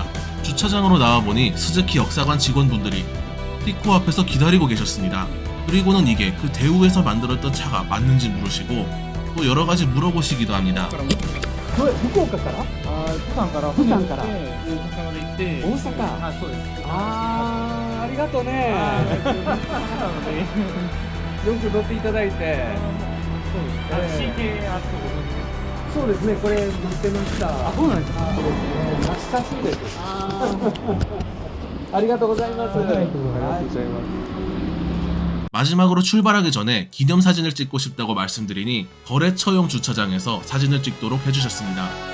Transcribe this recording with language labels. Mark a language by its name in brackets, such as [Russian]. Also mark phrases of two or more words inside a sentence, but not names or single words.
[Korean] 주차장으로 나와보니 스즈키 역사관 직원분들이 티코 앞에서 기다리고 계셨습니다. 그리고는 이게 그 대우에서 만들었던 차가 맞는지 물으시고 또 여러가지 물어보시기도 합니다. [Japanese] 福岡から釜山から釜山から大阪まで行って大阪はい、そうです。ありがとうねなのでよく乗っていただいてそうです。CK あってご存知ですか？そうですねこれ乗ってましたそうなんですか。懐かしいですありがとうございますありがとうございます。 [Korean] 마지막으로 출발하기 전에 기념사진을 찍고 싶다고 말씀드리니 거래처용 주차장에서 사진을 찍도록 해주셨습니다.